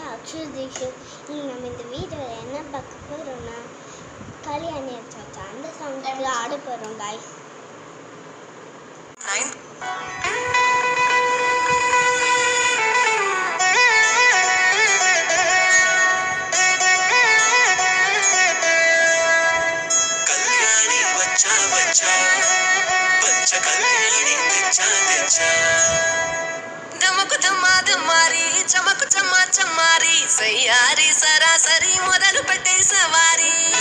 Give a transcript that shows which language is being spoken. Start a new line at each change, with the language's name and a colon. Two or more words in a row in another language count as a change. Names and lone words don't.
Tamil: திக்ஷு நம்ம இந்த வீடியோவில் என்ன பார்க்க போகிறோம்னா கல்யாணி வச்சாச்சா அந்த சாங்க்கு ஆட போகிறோம் गाइस.
Telugu: కళ్యాణి వచ్చా వచ్చా పంచ కళ్యాణి తెచ్చా తెచ్చా దమకు దమాదు మారి చమకు చమ్మా చమ్మారి సయ్యారి సరాసరి మొదలు పెట్టే సవారి